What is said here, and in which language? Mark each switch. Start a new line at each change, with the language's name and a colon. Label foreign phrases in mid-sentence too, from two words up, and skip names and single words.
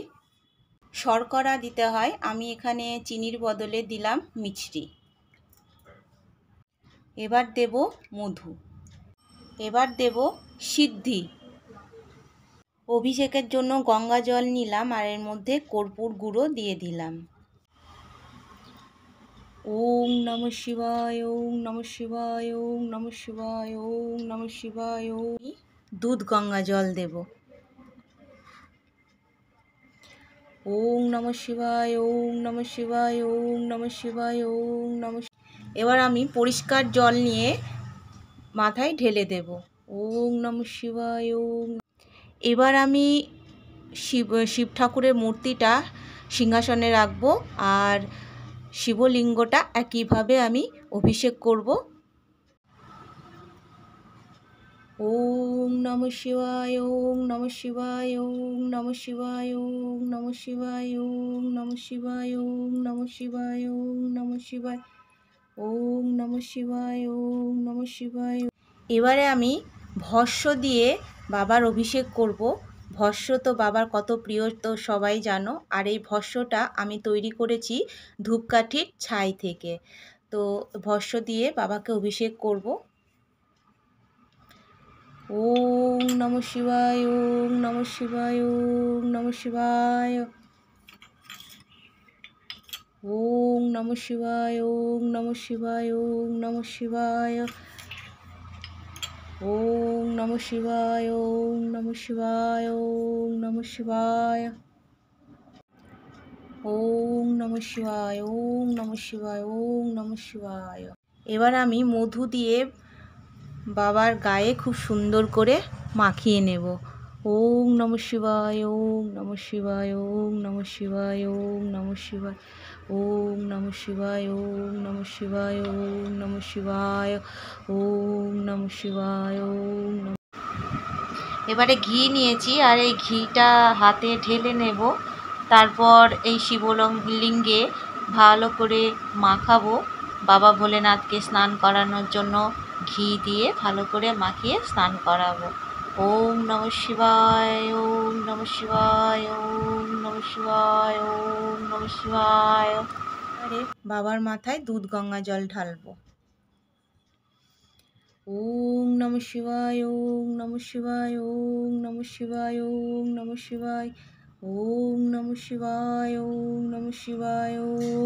Bangla: শর্করা দিতে হয়, আমি এখানে চিনির বদলে দিলাম মিছরি। এবার দেব মধু, এবার দেব সিদ্ধি। অভিষেকের জন্য গঙ্গা জল নিলাম, আর এর মধ্যে কর্পূর গুঁড়ো দিয়ে দিলাম।
Sanskrit: ওম নমঃ শিবায়, ওম নমঃ শিবায়, ওম নমঃ শিবায়, ওম নমঃ শিবায়।
Bangla: দুধ গঙ্গা জল দেব।
Sanskrit: ওম নমঃ শিবায়, ওম নমঃ শিবায়, ওম নমঃ শিবায়, ওম নমঃ।
Bangla: এবার আমি পরিষ্কার জল নিয়ে মাথায় ঢেলে দেব।
Sanskrit: ওম নমঃ শিবায়, ওম।
Bangla: এবার আমি শিব ঠাকুরের মূর্তিটা সিংহাসনে রাখবো, আর শিবলিঙ্গটা একইভাবে আমি অভিষেক করব।
Sanskrit: ওম নমঃ শিবায়, ওম নমঃ শিবায়, ওম নমঃ শিবায়, ওম নমঃ শিবায়, ওম নমঃ শিবায়, ওম নমঃ শিবায়, ওম নমঃ শিবায়, ওম নমঃ শিবায়, ওম নমঃ শিবায়।
Bangla: এবারে আমি ভস্ম দিয়ে বাবার অভিষেক করব। ভস্ম তো বাবার কত প্রিয় তো সবাই জানো। আর এই ভস্মটা আমি তৈরি করেছি ধূপকাঠির ছাই থেকে। তো ভস্ম দিয়ে বাবাকে অভিষেক করব।
Sanskrit: ওম নমঃ শিবায়, ওম নমঃ শিবায়, ওম নমঃ শিবায়, ওম নমঃ শিবায়, ওম নমঃ শিবায়, ওম নমঃ শিবায়, ওম নমঃ শিবায়, ওম নমঃ শিবায়, ওম নমঃ শিবায়, ওম নমঃ শিবায়, ওম নমঃ শিবায়, ওম নমঃ শিবায়।
Bangla: এবার আমি মধু দিয়ে বাবার গায়ে খুব সুন্দর করে মাখিয়ে নেব।
Sanskrit: ওম নমঃ শিবায়, ওম নমঃ শিবায়, ওম নমঃ শিবায়, ওম নমঃ শিবায়, ওম নমঃ শিবায়, ওম নমঃ শিবায়, ওম নমঃ শিবায়, ওম নমঃ শিবায়, ওম নমঃ।
Bangla: এবারে ঘি নিয়েছি আর এই ঘিটা হাতে ঢেলে নেব, তারপর এই শিবলিঙ্গে ভালো করে মাখাবো। বাবা ভোলেনাথকে স্নান করানোর জন্য ঘি দিয়ে ভালো করে মাখিয়ে স্নান করাবো।
Sanskrit: ওম নমঃ শিবায়, ওম নমঃ শিবায়, ওম নমঃ শিবায়, ওম নমঃ শিবায়।
Bangla: আরে বাবার মাথায় দুধ গঙ্গা জল ঢালবো।
Sanskrit: ওম নমঃ শিবায়, ওম নমঃ শিবায়, ওম নমঃ শিবায়, ওম নমঃ শিবায়, ওম নমঃ শিবায়, ওম নমঃ শিবায়, ওম।